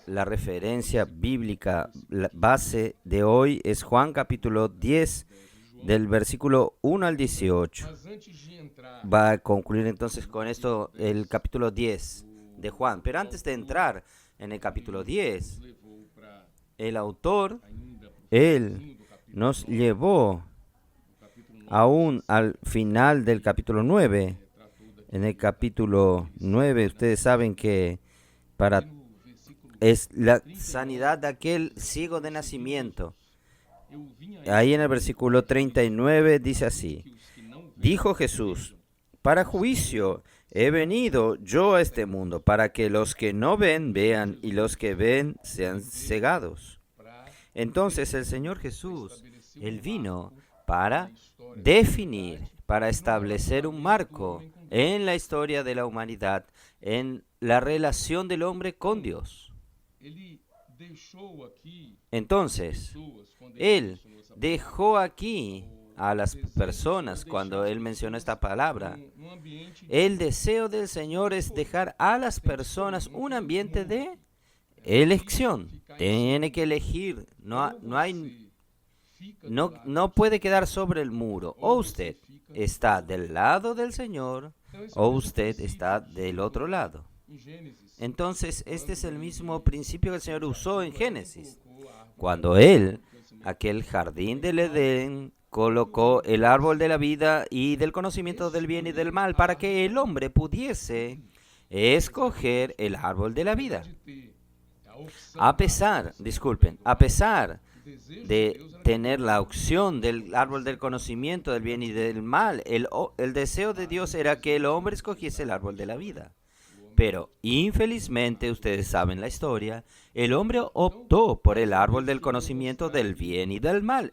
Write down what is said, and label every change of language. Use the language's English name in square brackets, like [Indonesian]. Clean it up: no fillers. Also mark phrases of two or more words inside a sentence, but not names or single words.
[Spanish] La referencia bíblica la base de hoy es Juan capítulo 10, del versículo 1 al 18. [Portuguese] Mas antes de entrar [Spanish] Va a concluir entonces con esto el capítulo 10 de Juan. Pero antes de entrar en el capítulo 10, [Portuguese] levou para [Spanish] el autor, [Portuguese] ainda pro [Spanish] él [Portuguese] finalzinho do capítulo nos 9, [Spanish] llevó capítulo 9 aún al final del capítulo 9. [Portuguese] tratou da [Spanish] En el capítulo 9, ustedes saben que para [Portuguese] no versículo [Spanish] es la sanidad de aquel ciego de nacimiento. [Portuguese] eu vinha [Spanish] Ahí en el versículo 39 dice así: [Portuguese] que os que não veem [Spanish] dijo Jesús, para juicio he venido yo a este mundo, para que los que no ven vean y los que ven sean cegados. para Entonces el Señor Jesús, Él vino para definir, para establecer un marco en la historia de la humanidad, en la relación del hombre con Dios. [Portuguese] ele deixou aqui [Spanish] Entonces, [Portuguese] pessoas quando [Spanish] Él [Portuguese] mencionou essa [Spanish] dejó aquí a las personas cuando Él mencionó esta palabra. [Portuguese] num ambiente [Spanish] El deseo del Señor es dejar a las personas un ambiente de elección. Tiene que elegir, no puede quedar sobre el muro. O usted está del lado del Señor o usted está del otro lado. [Portuguese] em Gênesis [Spanish] Entonces, este es el mismo principio que el Señor usó en Génesis. Cuando Él, aquel jardín del Edén, colocó el árbol de la vida y del conocimiento del bien y del mal para que el hombre pudiese escoger el árbol de la vida. [Portuguese] de ter a opção [Spanish] A pesar [Portuguese] desejo [Spanish] de tener la opción del árbol del conocimiento del bien y del mal, el deseo de Dios era que el hombre escogiese el árbol de la vida. Pero, infelizmente, ustedes saben la historia, el hombre optó por el árbol del conocimiento del bien y del mal.